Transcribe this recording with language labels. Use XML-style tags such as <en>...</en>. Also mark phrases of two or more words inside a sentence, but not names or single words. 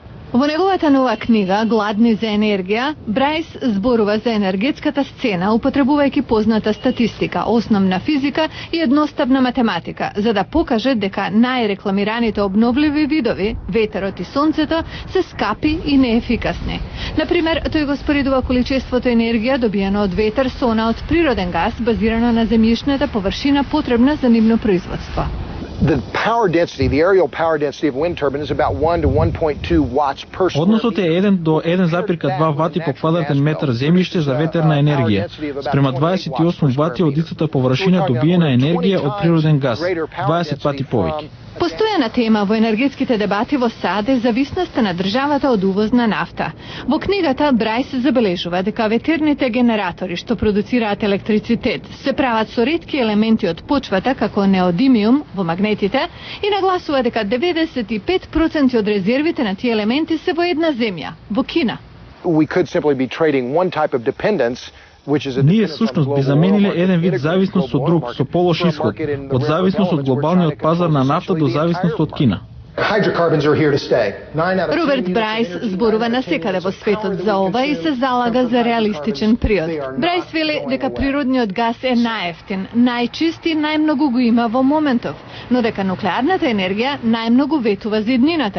<mk>Во неговата нова книга "Гладни за енергија", Брајс зборува за енергетската сцена, употребувајќи позната статистика, основна физика и едноставна математика, за да покаже дека најрекламираните обновливи видови, ветерот и сонцето, се скапи и неефикасни. Например, тој го споредува количеството енергија добиено од ветер со она од природен газ, базирано на земјишната површина потребна за нивно производство.</mk> <en>The power density, the aerial power density of wind turbine is about 1 to 1.2 watts per square meter.</en> <mk>Односот е 1 до 1,2 вати по квадратен метар земјиште за ветерна енергија, спрема 28 вати од истата површина добиена енергија од природен газ, 20 пати повеќе. Постојана тема во енергетските дебати во САД е зависноста на државата од увоз на нафта. Во книгата Брајс забележува дека ветерните генератори што продуцираат електрицитет се прават со ретки елементи од почвата како неодимиум во магнетите и нагласува дека 95% од резервите на тие елементи се во една земја, во Кина.</mk> <en>We could simply be trading one type of dependence.</en> <mk>Ние всушност би замениле еден вид зависност со друг, со полош исход, од зависност од глобалниот пазар на нафта до зависност од Кина. Роберт Брајс зборува насекаде во светот за ова и се залага за реалистичен приод. Брајс вели дека природниот газ е најефтин, најчист и најмногу го има во моментов, но дека нуклеарната енергија најмногу ветува за иднината.</mk>